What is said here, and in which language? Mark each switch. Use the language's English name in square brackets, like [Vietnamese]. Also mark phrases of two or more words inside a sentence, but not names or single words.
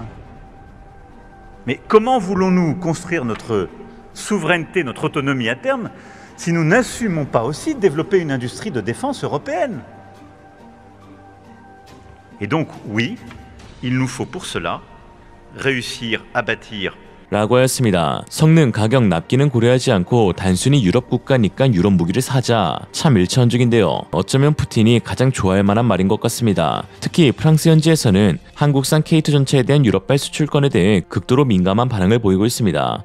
[French] Mais comment voulons-nous construire notre souveraineté, notre autonomie à terme, si nous n'assumons pas aussi de développer une industrie de défense européenne? Et donc, oui, il nous faut pour cela réussir à bâtir [Korean] 라고 하였습니다. 성능, 가격, 납기는 고려하지 않고 단순히 유럽 국가니까 유럽 무기를 사자. 참 일차원적인데요. 어쩌면 푸틴이 가장 좋아할 만한 말인 것 같습니다. 특히 프랑스 현지에서는 한국산 K2 전차에 대한 유럽발 수출권에 대해 극도로 민감한 반응을 보이고 있습니다.